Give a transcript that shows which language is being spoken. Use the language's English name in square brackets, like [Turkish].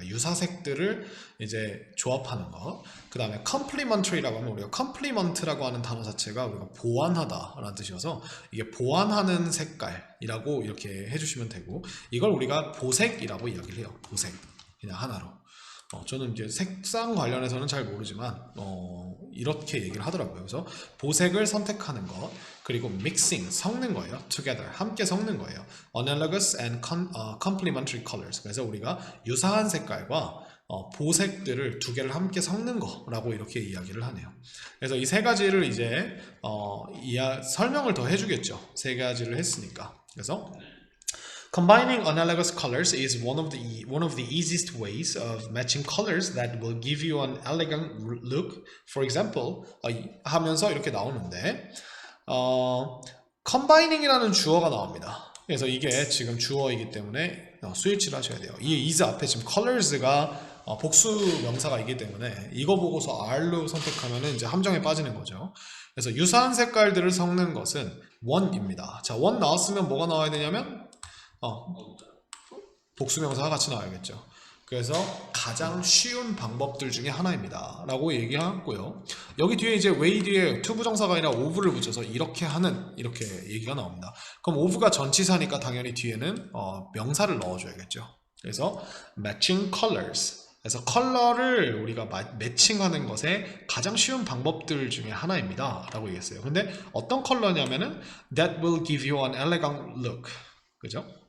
[Korean] 그러니까 유사색들을 이제 조합하는 거. 그 다음에 complementary라고 하면 우리가 complement라고 하는 단어 자체가 우리가 보완하다라는 뜻이어서 이게 보완하는 색깔이라고 이렇게 해주시면 되고, 이걸 우리가 보색이라고 이야기를 해요. 보색 그냥 하나로. 저는 이제 색상 관련해서는 잘 모르지만 이렇게 얘기를 하더라고요. 그래서 보색을 선택하는 것, 그리고 mixing 섞는 거예요. together 함께 섞는 거예요. [English] analogous and complementary colors. [Korean] 그래서 우리가 유사한 색깔과 보색들을 두 개를 함께 섞는 거라고 이렇게 이야기를 하네요. 그래서 이 세 가지를 이제 설명을 더 해주겠죠. 세 가지를 했으니까. [English] 그래서 combining analogous colors is one of the easiest ways of matching colors that will give you an elegant look. For example, [Korean] 하면서 이렇게 나오는데 combining이라는 주어가 나옵니다. 그래서 이게 지금 주어이기 때문에 스위치를 하셔야 돼요. 이 is 앞에 지금 colors가 복수 명사가 있기 때문에 이거 보고서 R로 선택하면 이제 함정에 빠지는 거죠. 그래서 유사한 색깔들을 섞는 것은 one입니다. 자, one 나왔으면 뭐가 나와야 되냐면 복수명사가 같이 나와야겠죠. 그래서 가장 쉬운 방법들 중에 하나입니다 라고 얘기하고요. 여기 뒤에 이제 way 뒤에 to 부정사가 아니라 of를 붙여서 이렇게 하는, 이렇게 얘기가 나옵니다. 그럼 of가 전치사니까 당연히 뒤에는 명사를 넣어줘야겠죠. 그래서 matching colors, 그래서 컬러를 우리가 매칭하는 것의 가장 쉬운 방법들 중에 하나입니다 라고 얘기했어요. 근데 어떤 컬러냐면은 [English] that will give you an elegant look, [Korean] 그죠?